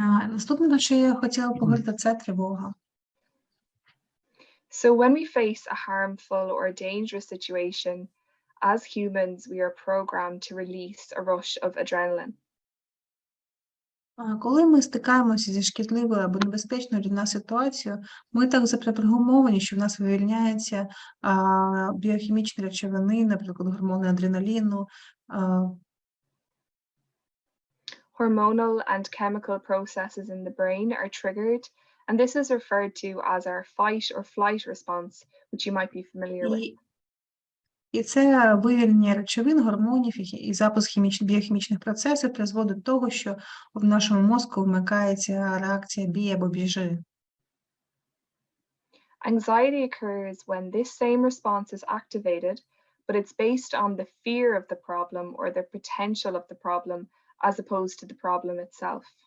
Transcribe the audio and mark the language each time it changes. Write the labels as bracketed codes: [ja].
[uk] Наступне, що я хотіла поговорити, це тривога. [en] So when we face a harmful or dangerous situation, as humans, we are programmed to release a rush of adrenaline. [uk] Коли ми стикаємося зі шкідливою або небезпечною для нас ситуацією, ми так запрограмовані, що в нас вивільняються біохімічні речовини, наприклад, гормони адреналіну. [en] Hormonal and chemical processes in the brain are triggered, and this is referred to as our fight or flight response, which you might be familiar with. [uk] І це вивільнення речовин, гормонів і запуск біохімічних процесів призводить до того, що в нашому мозку вмикається реакція «бій або біжи». [en] Anxiety occurs when this same response is activated, but it's based on the fear of the problem or the potential of the problem, as opposed to the problem itself.